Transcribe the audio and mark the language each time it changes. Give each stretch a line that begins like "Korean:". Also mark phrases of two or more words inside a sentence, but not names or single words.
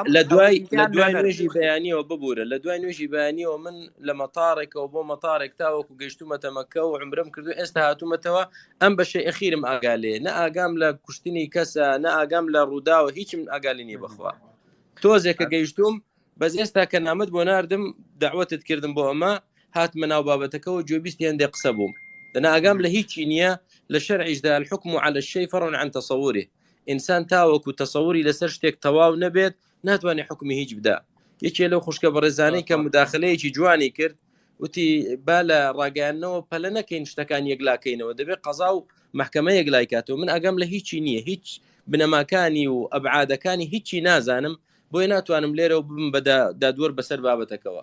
Central Kurdish: لە دوای نوێژی بەیانیەوە ببوورە لە دوای نوێژی بەیانیەوە من لە مەتارێکەوە بۆ مەتارێک تاوەکو گەیشتومەتە مەکە و عمرم کردو ئێستا هاتوومەتەوە ئەم بەشەی ئەخیرم ئاگالێ نە ئاگام لە کوشتنی کەسە نە ئاگام لە ڕووداوە هیچم ئاگالی نیە بخوا تۆزێکە گەیشتوم بەس ئێستا کە نامەت بۆ ناردم داوەتت کردم بۆ ئەمە هاتمە ناو بابەتەکەەوە جۆبیستی هەندێک قسە بووم دەنا ئاگام لە هیچی نییە لە شەرعیشدا
Arabic: الحكم على الشيء فرع عن تصوره
Central Kurdish: ئینسان تاوەکو تەسەووری لەسەر شتێک تەواو نەبێت ناتوانێت حکمی هیچ بدا یەکێ لەو خوشکە بەڕێزانەی کە مداخلەیەکی جوانی کرد وتی با لە ڕاگەیاندنەوە پەلە نەکەین شتەکان یەکلاکەینەوە دەبێت قەزا و محکەمە یەکلای کاتەوە من ئەگەم لە هیچی نییە هیچ بنەماکانی و ئەبعادەکانی هیچی نازانم بۆی ناتوانم لێرە بم بە دادوەر بەسەر بابەتەکەەوە